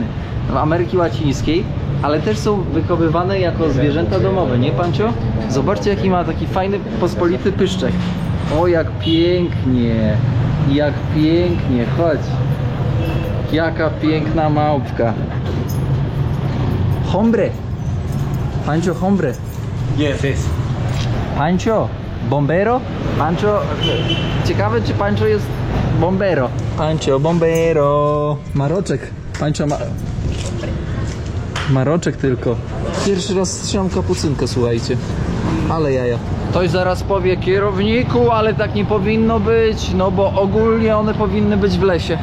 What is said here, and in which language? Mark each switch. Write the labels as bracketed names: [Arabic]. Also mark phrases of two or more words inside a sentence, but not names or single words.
[Polish] W Ameryki Łacińskiej, ale też są wychowywane jako zwierzęta domowe, nie Pancio? Zobaczcie, jaki ma taki fajny, pospolity pyszczek. O, jak pięknie, jak pięknie, chodź. Jaka piękna małpka. Hombre. Pancio, hombre. [English] Yes, yes. [Polish] Pancio, bombero? Pancio, ciekawe czy Pancio jest bombero. Pancio Bombero. Maroczek. Pancio Maroczek tylko. Pierwszy raz trzymam kapucynkę, słuchajcie. Ale jaja. Ktoś zaraz powie, kierowniku, ale tak nie powinno być, no bo ogólnie one powinny być w lesie.